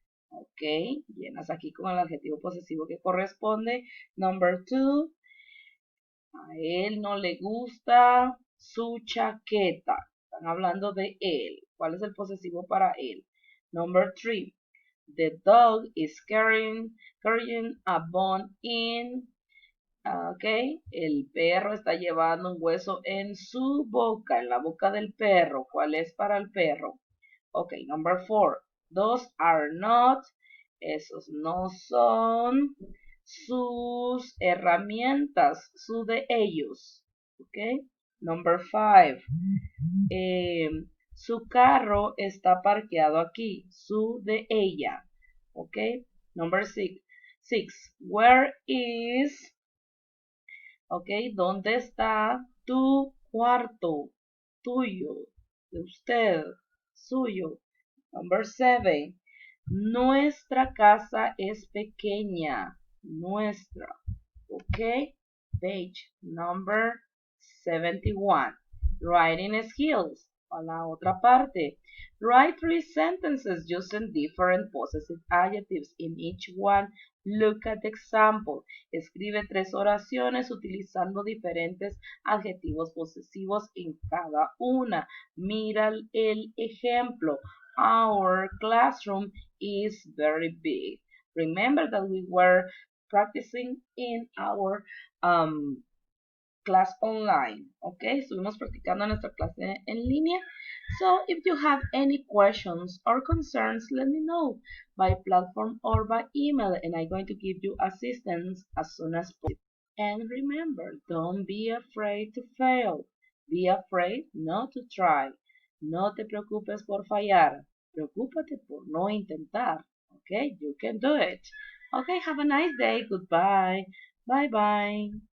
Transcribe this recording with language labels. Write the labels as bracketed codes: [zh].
[es] Ok, llenas aquí con el adjetivo posesivo que corresponde. [en] Number 2, [es] a él no le gusta su chaqueta. Están hablando de él. ¿Cuál es el posesivo para él? [en] Number 3, the dog is carrying a bone in. [es] Ok, el perro está llevando un hueso en su boca, en la boca del perro. ¿Cuál es para el perro? [en] Ok, number 4, those are not. [es] Esos no son sus herramientas, su de ellos. Ok. [en] Number 5. [es] Su carro está parqueado aquí. Su de ella. Ok. [en] Number 6. Where is. Ok. [es] ¿Dónde está tu cuarto? Tuyo. De usted. Suyo. [en] Number 7. [es] Nuestra casa es pequeña. Nuestra. Okay. [en] Page number 71. Writing skills. [es] a la otra parte. [en] Write 3 sentences using different possessive adjectives in each one. Look at the example. [es] Escribe 3 oraciones utilizando diferentes adjetivos posesivos en cada una. Mira el ejemplo. [en] Our classroom is very big. Remember that we were practicing in our class online. [es] Okay, estuvimos practicando nuestra clase en línea. [en] So if you have any questions or concerns, let me know by platform or by email, and I'm going to give you assistance as soon as possible. And remember, don't be afraid to fail. Be afraid not to try. [es] No te preocupes por fallar. Preocúpate por no intentar. [en] Okay, you can do it. Okay, have a nice day. Goodbye. Bye bye.